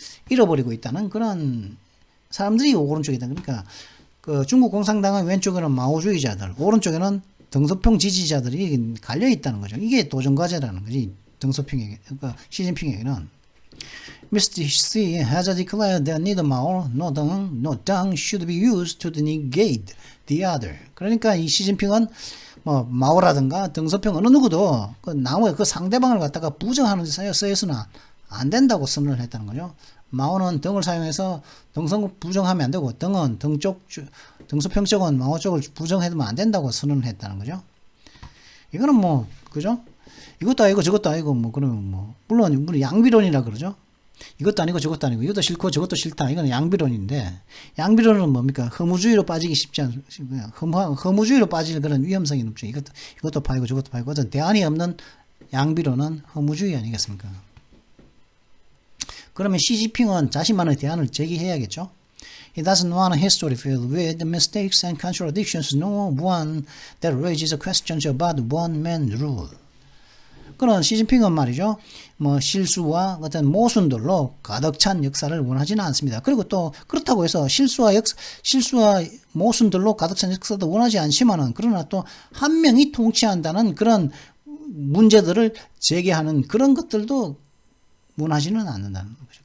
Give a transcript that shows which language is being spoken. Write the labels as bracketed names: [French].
[Korean] 잃어버리고 있다는 그런 사람들이 오른쪽에 있다. 그러니까 그 중국 공산당은 왼쪽에는 마오주의자들, 오른쪽에는 등소평 지지자들이 갈려 있다는 거죠. 이게 도전 과제라는 거지. 등소평에게, 그러니까 시진핑에게는 Mr. [English] Xi has declared that neither Mao nor Deng should be used to negate the other. [Korean] 그러니까 이 시진핑은 뭐 마오라든가 등소평 어느 누구도 그 나무의 그 상대방을 갖다가 부정하는 데 쓰여서는 안 된다고 선언을 했다는 거죠. 마오는 등을 사용해서 등성을 부정하면 안 되고, 등은 등소평 쪽은 마오 쪽을 부정해두면 안 된다고 선언을 했다는 거죠. 이거는 뭐, 그죠? 이것도 아니고 저것도 아니고, 뭐, 그러면 뭐, 물론 양비론이라 그러죠. 이것도 아니고 저것도 아니고, 이것도 싫고 저것도 싫다. 이건 양비론인데, 양비론은 뭡니까? 허무주의로 빠지기 쉽지 않습니다. 허무주의로 빠질 그런 위험성이 높죠. 이것도 파이고 저것도 파이고, 어떤 대안이 없는 양비론은 허무주의 아니겠습니까? 그러면 시진핑은 자신만의 대안을 제기해야겠죠. [English] He doesn't want a history filled with mistakes and contradictions, nor one that raises questions about one-man rule. [Korean] 그런 시진핑은 말이죠. 뭐 실수와 어떤 모순들로 가득 찬 역사를 원하지는 않습니다. 그리고 또 그렇다고 해서 실수와 모순들로 가득 찬 역사도 원하지 않지만은, 그러나 또 한 명이 통치한다는 그런 문제들을 제기하는 그런 것들도 원하지는 않는다는 거죠.